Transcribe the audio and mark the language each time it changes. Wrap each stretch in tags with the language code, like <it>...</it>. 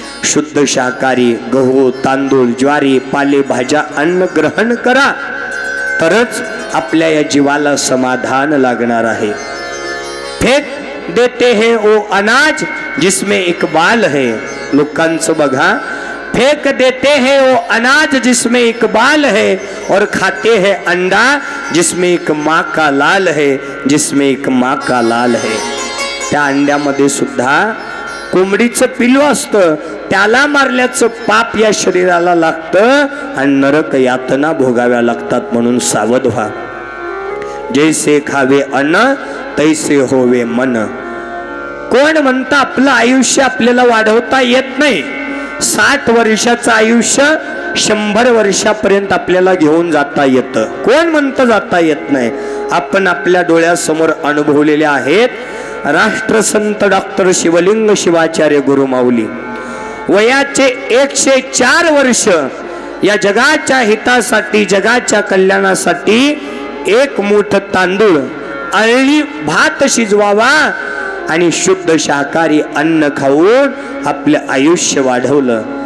<mr>शुद्ध शाकाहारी गहू तांदूळ ज्वारी पालेभाज्या अन्न ग्रहण करा, तरच आपल्या या जीवाला समाधान लागणार आहे.</mr> <hi>फेक देते हैं वो अनाज जिसमें इकबाल है.</hi> <mr>लोकांचं बघा,</mr> <hi>फेंक देते हैं वो अनाज जिसमें इकबाल है और खाते हैं अंडा जिसमें एक माँ का लाल है, जिसमें एक माँ का लाल है.</hi> <mr>त्या अंड्यामध्ये सुद्धा कोंबडीचं पिल्लू असतं, त्याला मारल्याचं पाप या शरीराला लागतं आणि नरक यातना भोगाव्या लागतात. म्हणून सावध व्हा. जैसे खावे अन्न तैसे होवे मन. कोण म्हणतं आपलं आयुष्य आपल्याला वाढवता येत नाही? 60 वर्षाचं आयुष्य 100 वर्षापर्यंत आपल्याला घेऊन जाता येतं. कोण म्हणतं जाता येत नाही? आपण आपल्या डोळ्यासमोर अनुभवलेले आहेत. राष्ट्रसंत डॉक्टर शिवलिंग शिवाचार्य गुरुमाऊली वयाचे 104 वर्ष या जगाच्या हितासाठी जगाच्या कल्याणासाठी एक मूठ तांदूळ अळणी भात शिजवावा आणि शुद्ध शाकाहारी अन्न खाऊन आपलं आयुष्य वाढवलं.</mr>